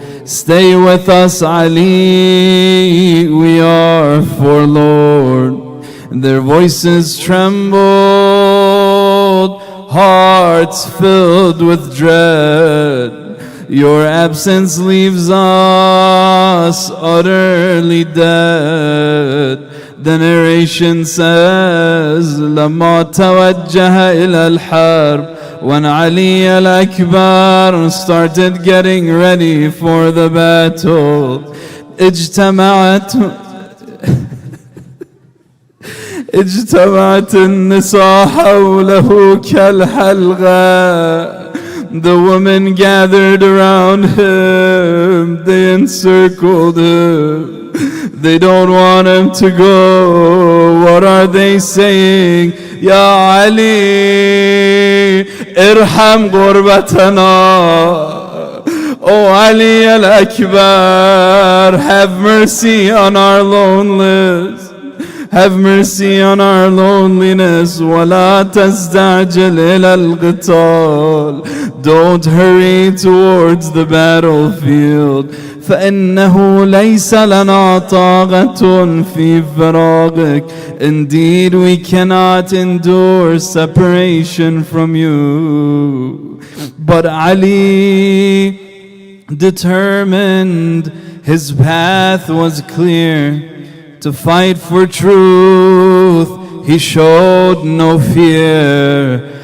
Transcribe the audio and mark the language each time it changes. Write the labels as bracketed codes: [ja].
[en] Stay with us, Ali, we are forlorn. Their voices trembled, hearts filled with dread. Your absence leaves us utterly dead. The narration says, [ar] لما توجه إلى الحرب. [en] When Ali al-Akbar started getting ready for the battle, [ar] اجتمعت النساء حوله كالحلقة. [en] The women gathered around him, they encircled him. They don't want him to go. What are they saying? [ar] Ya Ali, irham ghurbatana. [en] Oh Ali al-Akbar, have mercy on our loneliness. Have mercy on our loneliness. [ar] وَلَا تَسْتَعْجِلْ إِلَى الْقِتَالِ. [en] Don't hurry towards the battlefield. [ar] فإنه ليس لنا طاقة في فراقك. [en] Indeed, we cannot endure separation from you. But Ali, determined, his path was clear. To fight for truth, he showed no fear.